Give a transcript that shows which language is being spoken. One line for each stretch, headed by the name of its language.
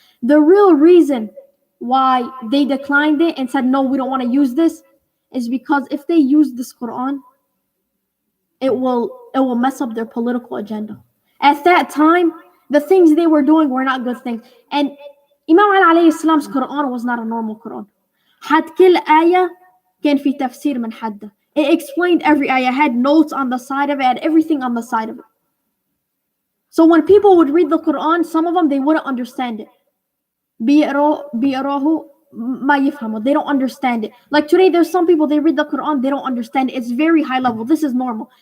English: The real reason why they declined it and said, no, we don't want to use this, is because if they use this Quran, it will mess up their political agenda. At that time, the things they were doing were not good things. And Imam Ali alayhi salam's Quran was not a normal Quran. had
Arabic: كل آية كان في تفسير من حدة.
English: It explained every ayah, had notes on the side of it, had everything on the side of it. So when people would read the Quran, some of them, they wouldn't understand it.
Arabic: بيقروه ما يفهموا.
English: They don't understand it. Like today, there's some people, they read the Quran, they don't understand it. It's very high level. This is normal.